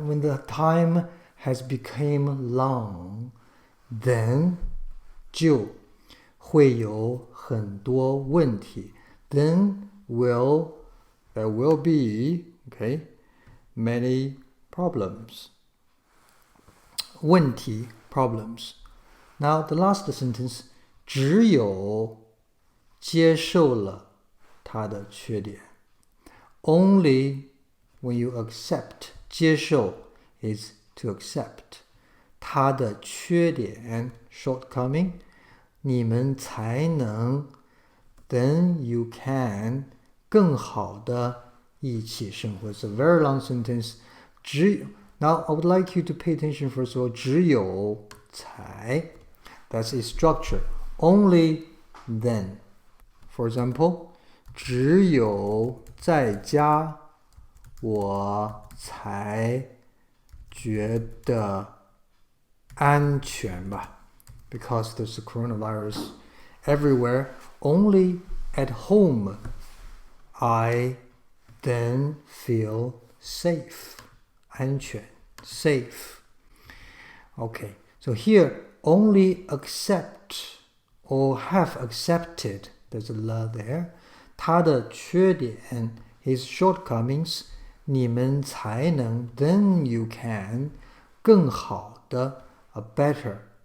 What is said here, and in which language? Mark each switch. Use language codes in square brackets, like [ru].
[en] When the time has become long, then [zh] 就会有很多问题. [en] Then there will be many problems. 问题 problems. Now the last sentence, [zh] 只有接受了他的缺点. [en] Only when you accept, 接受 is to accept [zh] 他的缺点 [en] shortcoming, [zh] 你们才能 [en] then you can [zh] 更好的一起生活. [en] It's a very long sentence. Now I would like you to pay attention first of all. 只有才 that's a structure. Only then. For example, [zh] 只有在家我才觉得安全吧. [en] Because there's a coronavirus everywhere. Only at home I then feel safe. 安全 safe. Okay, so here only accept or have accepted, there's a le there, [zh] 他的缺点 [en] his shortcomings, [zh] 你们才能 [en] then you can [zh] 更好的 [en] a better.